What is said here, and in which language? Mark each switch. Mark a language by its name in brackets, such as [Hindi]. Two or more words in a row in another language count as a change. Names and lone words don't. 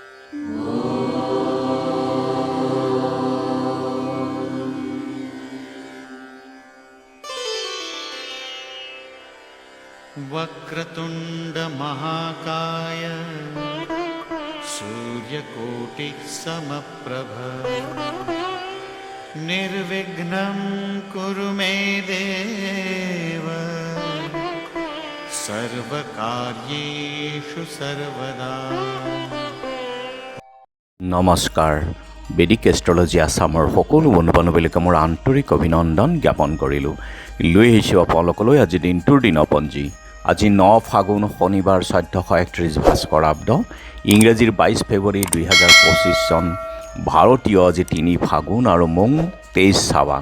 [Sanskrit] वक्रतुंड महाकाय सूर्यकोटि समप्रभ निर्विघ्नं कुरु मे देव सर्वकार्येषु सर्वदा। [Assamese] নমস্কাৰ। বেদিক এষ্ট্ৰলজি আছামৰ সকলো বন্ধু বান্ধৱীলৈকে মোৰ আন্তৰিক অভিনন্দন জ্ঞাপন কৰিলোঁ। লৈ আহিছোঁ আপোনালোকলৈ আজি দিনটোৰ দিনপঞ্জী। আজি 9 ফাগুন শনিবাৰ 1431 ভাস্কৰাব্দ, ইংৰাজীৰ 22 ফেব্ৰুৱাৰী 2025 চন, ভাৰতীয় আজি 3 ফাগুন আৰু মং 23 চাৱান।